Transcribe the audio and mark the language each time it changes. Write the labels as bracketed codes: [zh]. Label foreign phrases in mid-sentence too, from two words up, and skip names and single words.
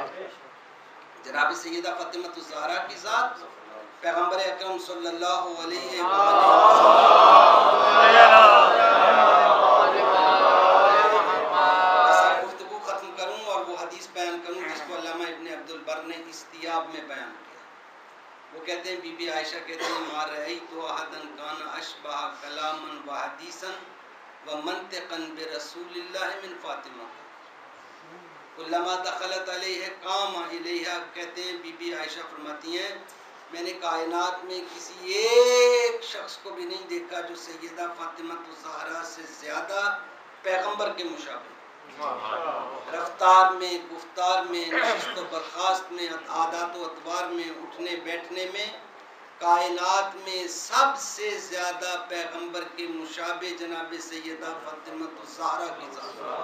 [ur] جناب سیدہ فاطمہ الزہرا کی ذات پیغمبر اکرم [ar] صلی اللہ علیہ [ur] گفتگو ختم کروں اور وہ حدیث بیان کروں جس کو علامہ ابن عبد البر نے استیاب میں بیان کیا۔ وہ کہتے ہیں، بی بی عائشہ کہتے ہیں، [ar] ما رأیت احدا کان اشبہ کلاما و حدیثا و منطقا برسول اللہ من فاطمہ، کلما دخلت علیہ قام الیہا۔ [ur] کہتے ہیں بی بی عائشہ فرماتی ہیں، میں نے کائنات میں کسی ایک شخص کو بھی نہیں دیکھا جو سیدہ فاطمہ الزہرا سے زیادہ پیغمبر کے مشابہ، رفتار میں، گفتار میں، نشست و برخاست میں، عادات و اطوار میں، اٹھنے بیٹھنے میں، کائنات میں سب سے زیادہ پیغمبر کے مشابہ جناب سیدہ فاطمہ الزہرا کی ذات۔